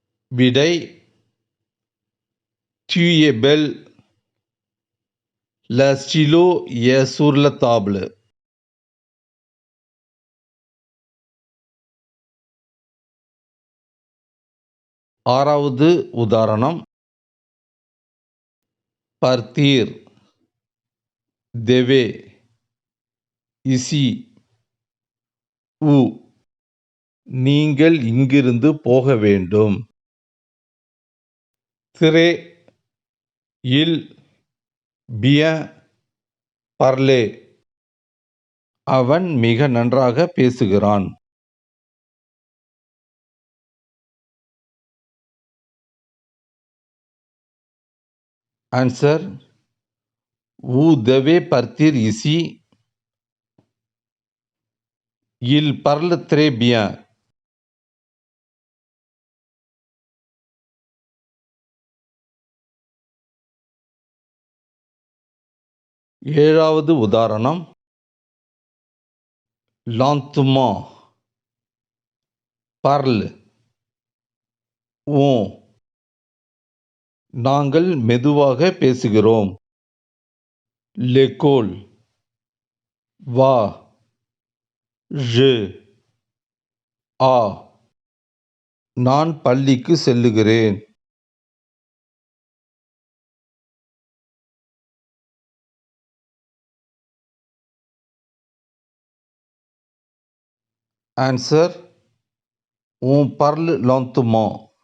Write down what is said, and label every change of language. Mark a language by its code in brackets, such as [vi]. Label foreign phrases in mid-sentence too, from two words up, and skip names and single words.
[ta] விடை [fr] tu es belle, le stylo est sur la table. [ta] ஆறாவது உதாரணம் [fr] partir, devait, ici, où. [ta] நீங்கள் இங்கிருந்து போக வேண்டும். [fr] très, il, bien, parler. [ta] அவன் மிக நன்றாக பேசுகிறான். Answer, [fr] vous devez partir ici. Il parle très bien. [ta] ஏழாவது உதாரணம் [fr] lentement, parle, on. [ta] நாங்கள் மெதுவாக பேசுகிறோம். [fr] l'école, va, je, a. [ta] நான் பள்ளிக்கு செல்லுகிறேன். Answer, [fr] on parle lentement.